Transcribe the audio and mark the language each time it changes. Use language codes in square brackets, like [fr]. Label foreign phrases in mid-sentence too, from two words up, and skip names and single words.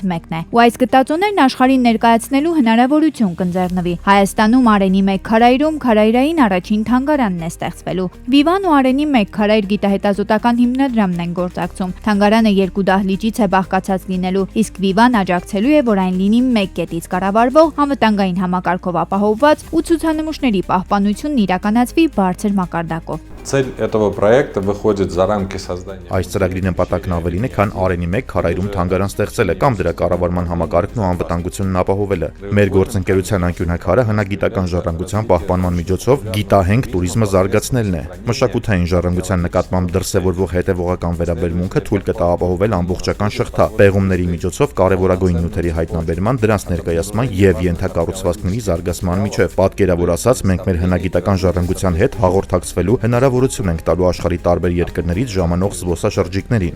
[hy] մեկն է։ Ու այս գտածոներն աշխարհին ներկայացնելու հնարավորություն կընձեռնվի։ Հայաստանում Արենի 1 քարայրում քարայրային առաջին թանգարանն է ստեղծվելու։ Վիվան ու Արենի 1 քարայր գիտահետազոտական հիմնադրամն են գործակցում։ Թանգարանը 2 դահլիճից է բաղկացած լինելու, իսկ Վիվան աջակցելու է, որ այն լինի 1 կետից կառավարվող, անվտանգային համակարգով ապահովված ու ցուցանմուշների պահպանությունն իրականացվի բարձր մակարդակով։ [ru] Цель этого проекта выходит за рамки создания. [hy] Այս ծրագրի նպատակն ավելին է, քան Արենի 1 քարայրում թանգարան ստեղծելը կամ դրա կառավարման համակարգն ու անվտանգությունն ապահովելը։ Մեր գործընկերության անկյունաքարը հնագիտական ժառանգության պահպանման միջոցով գիտահենք տուրիզմը զարգացնելն է։ Մշակութային ժառանգության նկատմամբ դրսևորվող հետևողական վերաբերմունքը թույլ կտա ապահովել ամբողջական շղթա, պեղումների միջոցով կարևորագույն նյութերի հայտնաբերման, դրանց ներկայացման եւ ենթակառուցվածքների զարգացման միջև։ Պատկերավոր ասած, մենք մեր հնագիտական ժառանգության հետ հաղորդակցվելու հնարավորություն ենք տալու աշխարհի տարբեր երկրներից ժամանող զբոսաշրջիկներին։